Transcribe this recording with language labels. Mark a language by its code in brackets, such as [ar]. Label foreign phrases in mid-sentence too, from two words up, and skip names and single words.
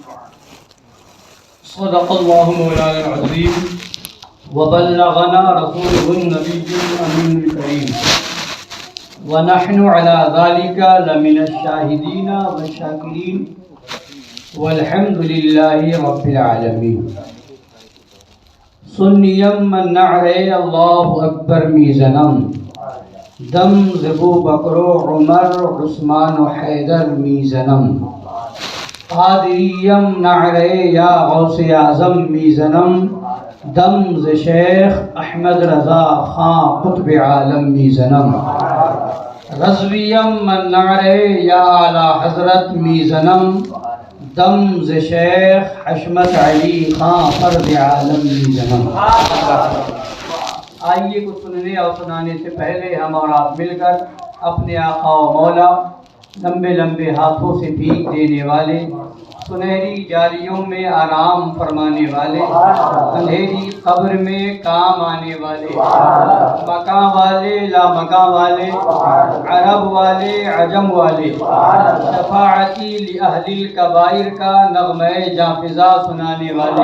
[ar] صدق الله مولانا العظيم وبلغنا رسوله النبي الأمين الكريم ونحن على ذلك لمن الشاهدين والشاكرين والحمد لله رب العالمين. [fa] سنیم من نعرے اللہ اکبر میزنم دم زبو بکر و عمر عثمان و حیدر میزنم قادریم نعرے یا غوث اعظم میزنم دم ز شیخ احمد رضا خان قطب عالم میزنم رضویم من نعرے یا اعلی حضرت میزنم دم ز شیخ حشمت علی خان فرد عالم میزنم. [ur] آئیے کچھ سننے اور سنانے سے پہلے ہم اور آپ مل کر اپنے آقا و مولا لمبے لمبے ہاتھوں سے بھیک دینے والے، سنہری جالیوں میں آرام فرمانے والے، اندھیری قبر میں کام آنے والے، مکاں والے لا مکاں والے، عرب والے عجم والے، [ar] شفاعتی لأہل الکبائر [ur] کا نغمہ جانفزا سنانے والے،